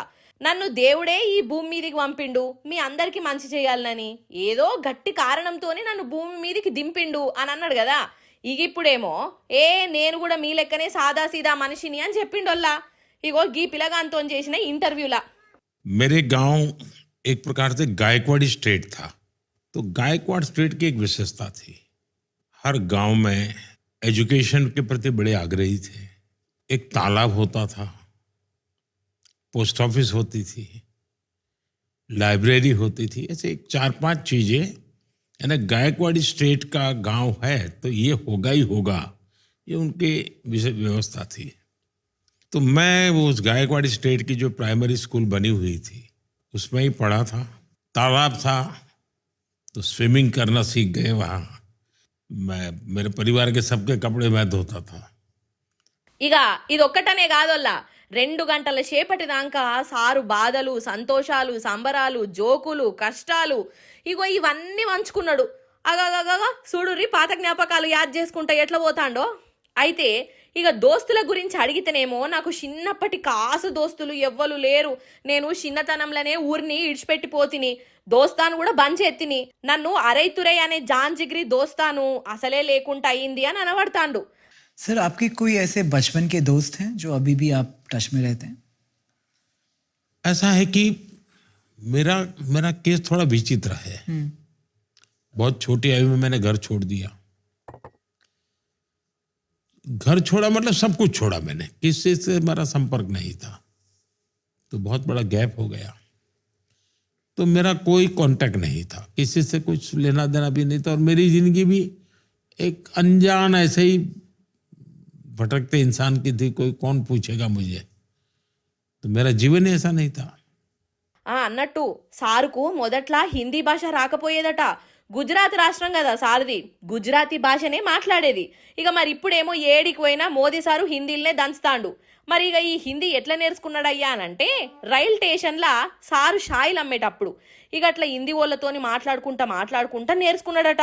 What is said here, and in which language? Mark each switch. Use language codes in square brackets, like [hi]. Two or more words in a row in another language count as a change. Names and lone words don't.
[te] నన్ను దేవుడే ఈ భూమి మీదకి పంపిండు మీ అందరికి మంచి చేయాలని, ఏదో గట్టి కారణంతోనే నన్ను భూమి మీదకి దింపిండు అని అన్నాడు కదా. ఇక ఇప్పుడేమో నేను కూడా మీ లెక్కనే సాదా సీదా మనిషిని అని చెప్పిండోల్లా. ఇగో గీ పిలగాంతో చేసిన ఇంటర్వ్యూలా. [hi] मेरे गांव एक प्रकार से गायकवाड़ी स्टेट था, तो गायकवाड़ स्टेट की एक विशेषता थी, हर गांव में एजुकेशन के प्रति बड़े आग्रही थे। एक तालाब होता था, [en] post office [hi] होती थी, लाइब्रेरी होती थी, ऐसे 4-5 चीजें। यानी गायकवाड़ी स्टेट का गांव है तो ये होगा ही होगा, ये उनकी व्यवस्था थी। तो मैं वो उस गायकवाड़ी स्टेट की जो प्राइमरी स्कूल बनी हुई थी उसमें ही पढ़ा था। तालाब था तो स्विमिंग करना सीख गए वहाँ। मैं मेरे परिवार के सबके कपड़े मैं धोता था। [te] ఇక ఇదొక్కటనే కాదల్లా, 2 గంటల సేపటి దాకా సారు బాధలు, సంతోషాలు, సంబరాలు, జోకులు, కష్టాలు ఇగో ఇవన్నీ పంచుకున్నాడు. అగగగగా చూడుర్రి పాత జ్ఞాపకాలు యాద్ చేసుకుంటా ఎట్లా పోతాండో. అయితే ఇక దోస్తుల గురించి అడిగితేనేమో నాకు చిన్నప్పటి కాసు దోస్తులు ఎవ్వరు లేరు, నేను చిన్నతనంలోనే ఊరిని ఇడిచిపెట్టిపోతిని, దోస్తాను కూడా బంద్ చేతిని, నన్ను అరైతురై అనే [hi] जान जिगरी [te] దోస్తాను అసలే లేకుండా అయింది అని అనబడతాండు. [hi] सर आपके कोई ऐसे बचपन के दोस्त हैं जो अभी भी आप टच में रहते हैं? ऐसा है कि मेरा मेरा केस थोड़ा विचित्र है। बहुत छोटी आयु में मैंने घर छोड़ दिया। घर छोड़ा मतलब सब कुछ छोड़ा मैंने, किसी से मेरा संपर्क नहीं था, तो बहुत बड़ा गैप हो गया। तो मेरा कोई कांटेक्ट नहीं था, किसी से कुछ लेना देना भी नहीं था, और मेरी जिंदगी भी एक अनजान ऐसे ही भटकते इंसान की थी, कोई कौन पूछेगा मुझे, तो मेरा जीवन ही ऐसा नहीं था। [te] అన్నట్టు సారుకు మొదట్లా హిందీ భాష రాకపోయేదట. గుజరాత్ రాష్ట్రం కదా సార్ది, గుజరాతీ భాషనే మాట్లాడేది. ఇక మరి ఇప్పుడేమో ఏడికి పోయినా మోదీ సారు హిందీలనే దంచుతాండు. మరి ఇక ఈ హిందీ ఎట్లా నేర్చుకున్నాడయ్యా అనంటే, రైల్ స్టేషన్లా సారు షాయిలు అమ్మేటప్పుడు ఇక అట్లా హిందీ వాళ్ళతోని మాట్లాడుకుంటా నేర్చుకున్నాడట.